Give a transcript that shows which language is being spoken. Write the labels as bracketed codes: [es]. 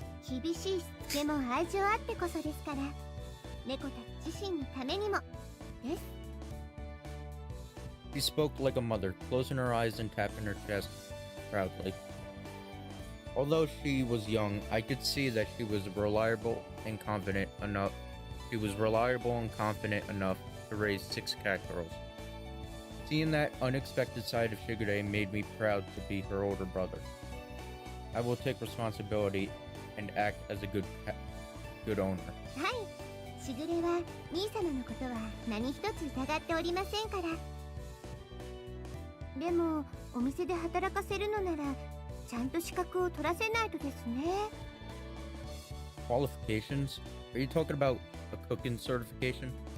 [ja] 厳しいしつけも愛情あってこそですから、猫たち自身のためにもです。 [en] She spoke like a mother, closing her eyes and tapping her chest proudly. Although she was young, I could see that she was reliable and confident enough to raise 6 cat girls. Seeing that unexpected side of Shigure made me proud to be her older brother. I will take responsibility and act as a good owner. [ja] はい、しぐれは兄様のことは何一つ疑っておりませんから。でもお店で働かせるのならちゃんと資格を取らせないとですね。 [en] Qualifications? Are you talking about a cooking certification?